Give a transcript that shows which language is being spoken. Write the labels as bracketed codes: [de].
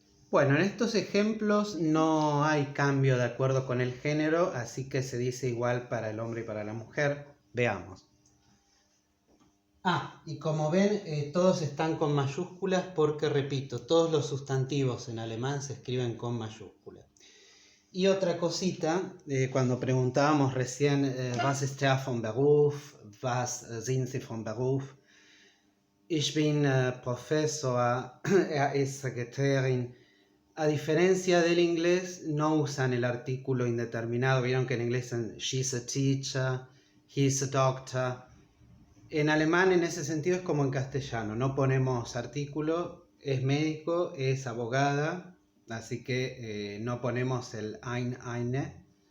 [es] Bueno, en estos ejemplos no hay cambio de acuerdo con el género, así que se dice igual para el hombre y para la mujer. Veamos. Y como ven, todos están con mayúsculas porque, repito, todos los sustantivos en alemán se escriben con mayúsculas. Y otra cosita, cuando preguntábamos recién, [de] was ist er von Beruf, was sind Sie von Beruf? Ich bin Professor, ist Sekretärin. [es] A diferencia del inglés, no usan el artículo indeterminado. Vieron que en inglés dicen [en] she's a teacher, he's a doctor. [es] En alemán, en ese sentido, es como en castellano. No ponemos artículo, es médico, es abogada, así que no ponemos el ein, eine.